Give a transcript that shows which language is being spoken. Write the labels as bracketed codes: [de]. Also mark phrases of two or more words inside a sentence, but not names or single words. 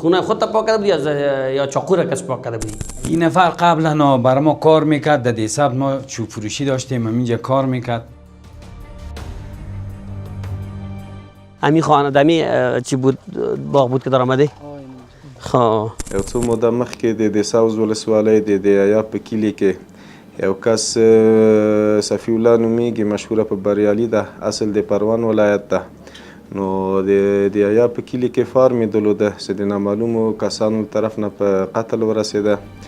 [fa] خونه خودت پاک کرده بودی یا چاقو را کس پاک کرده بودی؟ این نفر قبلا برای ما کار میکرد. در دیساب ما چوب فروشی داشتیم، اینجا کار میکرد. همین خانه دمی چی بود باغ بود که در آمده؟ خب [ps] یو څو موده مخکې د دساوز ولسوالۍ د دیایا په کلي کې یو کس صفی الله نومیږي، مشهوره په بریالي ده، اصل د پروان ولایت ده. نو د دیایا په کلي کې فارم یې درلوده چې د نامعلومو کسانو طرف نه په قتل ورسېده.